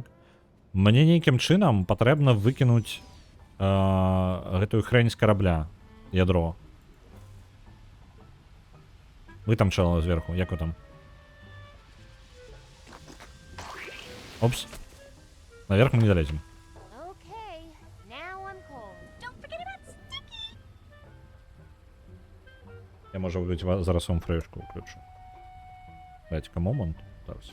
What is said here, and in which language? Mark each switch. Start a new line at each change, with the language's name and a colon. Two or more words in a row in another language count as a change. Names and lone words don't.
Belarusian: Мне нейкім чынам патрэбна выкінуць гэтую хрень з карабля, ядро. Вы там чэло зверху, як вы там? Опс. Наверх мы не долезем.
English: Okay, now I'm cold. Don't forget about Sticky!
Ukrainian: Я, може бути, зараз вам фрешку включу.
Belarusian: Дайте-ка момент. Зараз.